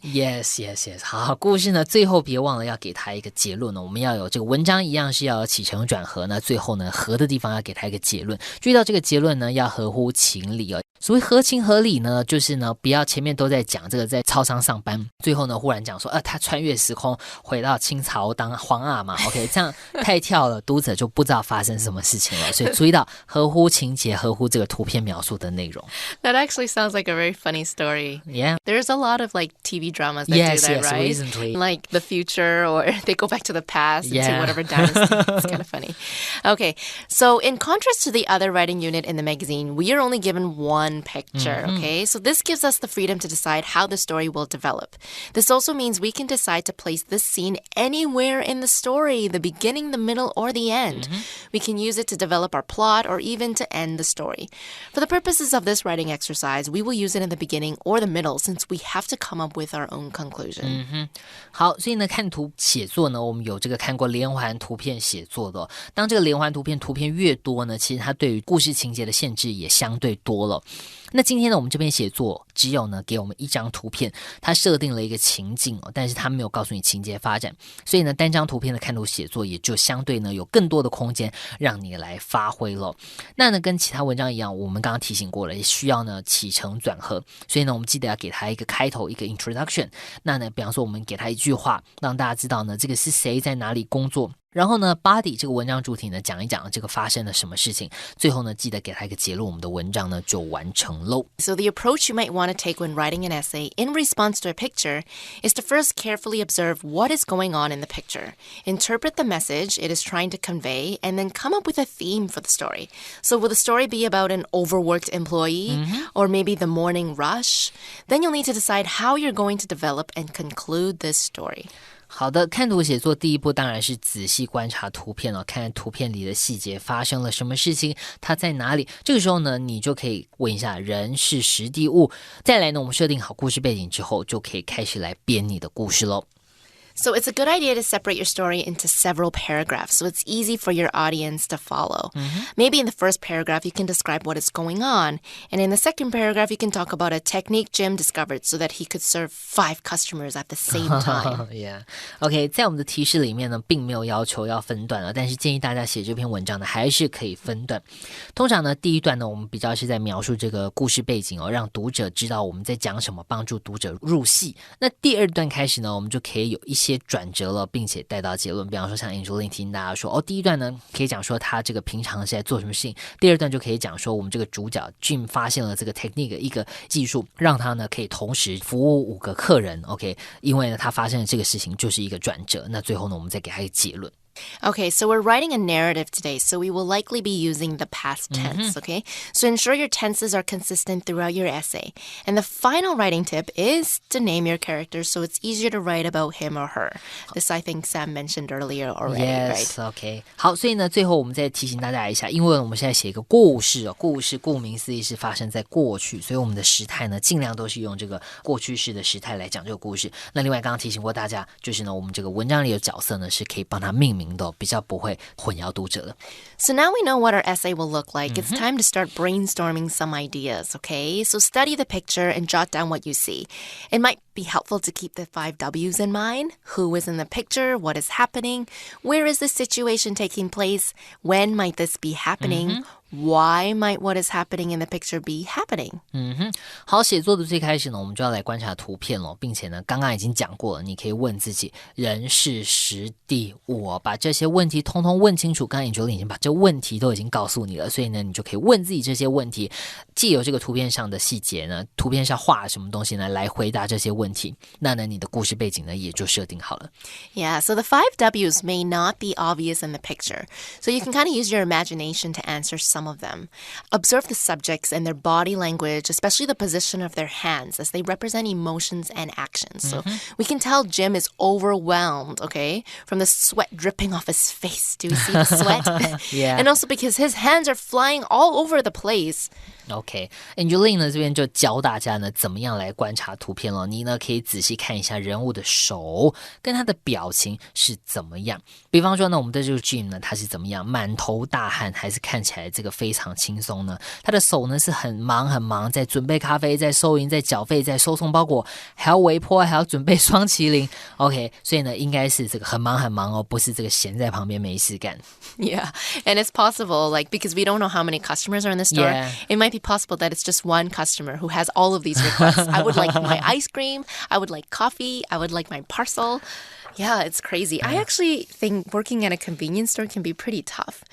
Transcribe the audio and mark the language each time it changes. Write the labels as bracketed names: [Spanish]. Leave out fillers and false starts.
[English] Yes. [Chinese] 好，故事呢最后别忘了要给他一个结论呢，我们要有这个文章一样是要有起承转合呢，最后呢合的地方要给他一个结论，注意到这个结论呢要合乎情理哦。所谓合情合理呢，就是呢不要前面都在讲这个在超商上班，最后呢忽然讲说他穿越时空回到清朝当皇阿玛 OK， 这样太跳了，读者就不知道发生什么事情了，所以注意到合乎情节，合乎这个图片描述的内容。 [English] That actually sounds like a very funny story. Yeah. There's a lot of like TV dramas that yes, do that, yes, right? Recently. Like the future, or they go back to the past yeah. into whatever dynasty. It's kind of funny. Okay, so in contrast to the other writing unit in the magazine, we are only given one picture, okay? So this gives us the freedom to decide how the story will develop. This also means we can decide to place this scene anywhere in the story, the beginning, the middle, or the end. We can use it to develop our plot or even to end the story. For the purposes of this writing exercise, we will use it in the beginning or the middle since we have to come up with our own conclusion. [Chinese] 好，所以呢看图写作呢，我们有这个看过连环图片写作的当这个连环图片越多呢，其实它对于故事情节的限制也相对多了。那今天呢我们这边写作只有呢给我们一张图片，它设定了一个情境但是它没有告诉你情节发展，所以呢单张图片的看图写作也就相对呢有更多的空间让你来发挥了。那呢跟其他文章一样，我们刚刚提醒过了，也需要呢起承转合，所以呢我们记得要给它一个开头，一个 introduction。那呢比方说我们给它一句话，让大家知道呢这个是谁，在哪里工作，然后呢 body 这个文章主体呢讲一讲这个发生了什么事情，最后呢记得给它一个结论，我们的文章呢就完成喽。 [English] So the approach you might want to take when writing an essay in response to a picture is to first carefully observe what is going on in the picture, interpret the message it is trying to convey, and then come up with a theme for the story. So will the story be about an overworked employee or maybe the morning rush? Then you'll need to decide how you're going to develop and conclude this story. [Chinese] 好的，看图写作第一步当然是仔细观察图片哦，看图片里的细节发生了什么事情，它在哪里。这个时候呢，你就可以问一下人事时地物。再来呢，我们设定好故事背景之后，就可以开始来编你的故事咯。 [English] So it's a good idea to separate your story into several paragraphs so it's easy for your audience to follow. Maybe in the first paragraph, you can describe what is going on. And in the second paragraph, you can talk about a technique Jim discovered so that he could serve 5 customers at the same time. Yeah. [Chinese] OK, 在我们的提示里面呢，并没有要求要分段了，但是建议大家写这篇文章呢，还是可以分段。通常呢，第一段呢，我们比较是在描述这个故事背景哦，让读者知道我们在讲什么，帮助读者入戏。那第二段开始呢，我们就可以有一些转折了，并且带到结论。比方说像 Angeline 提醒大家说，第一段呢可以讲说他这个平常是在做什么事情，第二段就可以讲说我们这个主角 Jim 发现了这个 technique 一个技术，让他呢可以同时服务5个客人 OK， 因为呢他发现了这个事情就是一个转折，那最后呢我们再给他一个结论。 [English] Okay, so we're writing a narrative today, so we will likely be using the past tense, okay? So ensure your tenses are consistent throughout your essay. And the final writing tip is to name your character so it's easier to write about him or her. This I think Sam mentioned earlier already, Yes, right? OK. [Chinese] 好，所以呢，最后我们再提醒大家一下，因为我们现在写一个故事哦，故事顾名思义是发生在过去，所以我们的时态呢，尽量都是用这个过去式的时态来讲这个故事。那另外刚刚提醒过大家，就是呢，我们这个文章里的角色呢，是可以帮他命名的，比较不会混淆读者的。 [English] So now we know what our essay will look like. It's time to start brainstorming some ideas, okay? So study the picture and jot down what you see. It might be helpful to keep the 5 W's in mind. Who is in the picture? What is happening? Where is the situation taking place? When might this be happening? Why might what is happening in the picture be happening? [Chinese] 好，写作的最开始呢，我们就要来观察图片咯，并且呢，刚刚已经讲过了，你可以问自己人事时地物把这些问题通通问清楚。刚刚Angeline已经把这问题都已经告诉你了，所以呢，你就可以问自己这些问题，既有这个图片上的细节呢，图片上画了什么东西呢，来回答这些问题。那呢，你的故事背景呢，也就设定好了。 [English] Yeah, so the 5 W's may not be obvious in the picture, so you can kind of use your imagination to answer some of them. Observe the subjects and their body language, especially the position of their hands, as they represent emotions and actions. So we can tell Jim is overwhelmed, okay, from the sweat dripping off his face. Do you see the sweat? Yeah. And also because his hands are flying all over the place. [Chinese] OK, Angeline 呢这边就教大家呢怎么样来观察图片了。你呢可以仔细看一下人物的手跟他的表情是怎么样。比方说呢，我们的这个 Jim 呢，他是怎么样，满头大汗，还是看起来这个非常轻松呢？他的手呢是很忙，在准备咖啡，在收银，在缴费，在收送包裹，还要微波，还要准备双麒麟。 OK， 所以呢应该是这个很忙哦，不是这个闲在旁边没事干。 [English] Yeah, and it's possible, like, because we don't know how many customers are in the store, it might be possible that it's just one customer who has all of these requests. I would like my ice cream, I would like coffee, I would like my parcel. Yeah, it's crazy. I actually think working at a convenience store can be pretty tough.